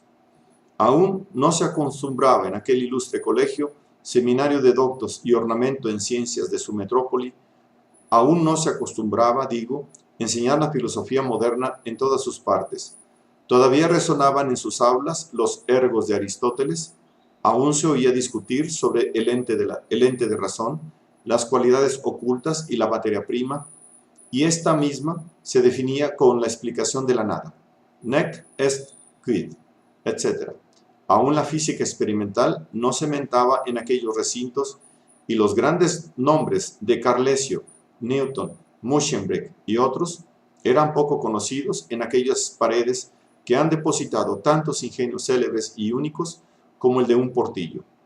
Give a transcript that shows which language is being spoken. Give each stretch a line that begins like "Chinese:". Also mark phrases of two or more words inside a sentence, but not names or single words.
Spanish: Aún no se acostumbraba en aquel ilustre colegio, seminario de doctos y ornamento en ciencias de su metrópoli, aún no se acostumbraba, digo, enseñar la filosofía moderna en todas sus partes. Todavía resonaban en sus aulas los ergos de Aristóteles, aún se oía discutir sobre el ente de razón, las cualidades ocultas y la materia prima, y esta misma se definía con la explicación de la nada,
Latin: nec est quid,
Spanish: etc. Aún la física experimental no se mentaba en aquellos recintos, y los grandes nombres de Carlesio, Newton, Muschenbroek y otros eran poco conocidos en aquellas paredes que han depositado tantos ingenios célebres y únicos como el de un Portillo.